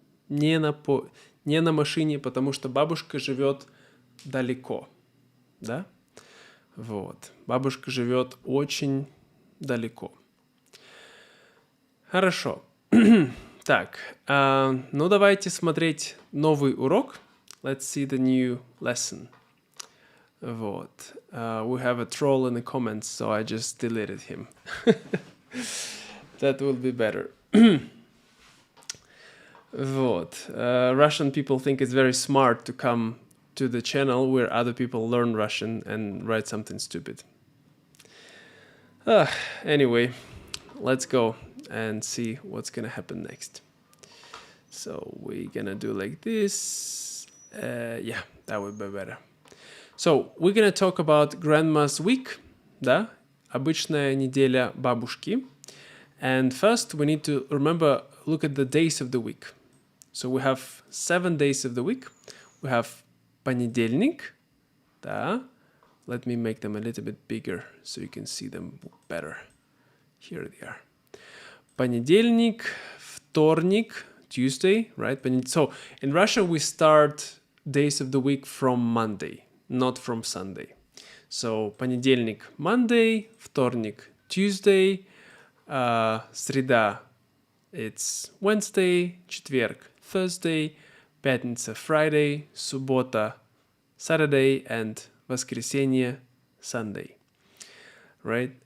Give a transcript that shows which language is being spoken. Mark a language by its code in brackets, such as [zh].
[ru] не на машине, потому что бабушка живет далеко, да? Вот. Бабушка живет очень далеко. Хорошо. Так, ну давайте смотреть новый урок. [en] Let's see the new lesson. Вот. We have a troll in the comments, so I just deleted him. That will be better. [ru] Вот. [en] Russian people think it's very smart to come to the channel where other people learn Russian and write something stupid. Anyway, let's go and see what's gonna happen next. So we're gonna do like this. Yeah, that would be better. So we're gonna talk about grandma's week, да? [ru] Обычная неделя бабушки. [en] And first we need to remember, look at the days of the week. So we have 7 days of the week. We have понедельник, да? Let me make them a little bit bigger so you can see them better. Here they are. [ru] Понедельник, вторник, [en] Tuesday, right? So in Russian we start days of the week from Monday, not from Sunday. So понедельник, Monday, вторник, Tuesday, среда, it's Wednesday, четверг, Thursday, пятница, Friday, суббота, Saturday, and воскресенье, Sunday. Right?